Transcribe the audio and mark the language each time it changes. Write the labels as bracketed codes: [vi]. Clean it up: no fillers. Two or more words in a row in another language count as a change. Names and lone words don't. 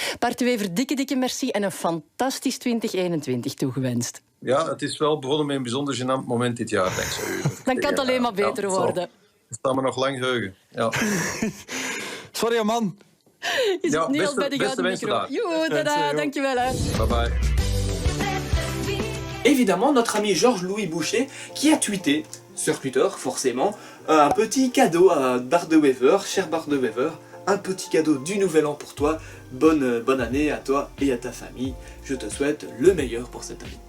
[nl] Bart de Wever, dikke merci en een fantastisch 2021 toegewenst. Ja, het is wel begonnen met een bijzonder gênant moment dit jaar, dankzij u. Dan kan het alleen maar beter het worden. staat me nog lang heugen. Ja. [en] Sorry, man. [nl] Is Ja, het Niels beste- bij de beste gouden wensen micro? daar. Joe, tada, dankjewel. Hè. [en] Bye bye. [fr] Évidemment, notre ami Georges-Louis Boucher, qui a tweeté, sur Twitter forcément, un petit cadeau à Bart de Wever, cher Bart de Wever, un petit cadeau du nouvel an pour toi, bonne année à toi et à ta famille, je te souhaite le meilleur pour cette année.